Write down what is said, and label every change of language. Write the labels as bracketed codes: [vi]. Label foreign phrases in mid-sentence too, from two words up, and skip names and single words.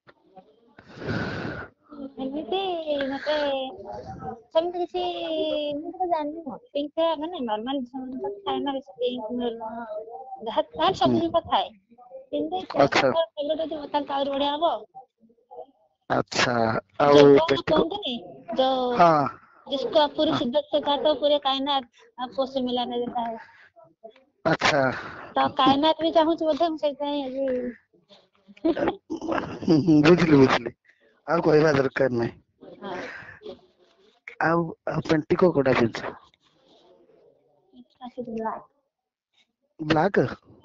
[or] ଏମିତି ମତେ ସେମିତି କିଛି ମୁଁ ତ ଜାଣିନି ପିଙ୍କ ମାନେ ନର୍ମାଲ ଥାଏ ନା ବେଶୀ ପିଙ୍କ ଯାହା ହୁଁ ସବୁ ଜିନିଷ ଥାଏ ଆଚ୍ଛା ତାହେଲେ ତ ଆହୁରି ବଢିଆ ହବ ଆଉ। ଆଚ୍ଛା ଆଉ ଯୋଉ କଣ ପେଟିକୋ କୁହନ୍ତିନି ଯୋଉ ହଁ [hi] जिसको पूरी शिद्दत से कहा तो पूरे कायनात आपको उससे मिलाने देता है। [or] ଆଚ୍ଛା। ତ କାଇନାତ ବି ଚାହୁଁଛି ବୋଧେ ମୁଁ ସେଇଥିପାଇଁ ଆଜି ବୁଝିଲି ଆଉ କହିବା ଦରକାର ନାହିଁ। ଆଉ ପେଣ୍ଟିକୋ କୋଉଟା ପିନ୍ଧିଛ? ବ୍ଲାକ୍।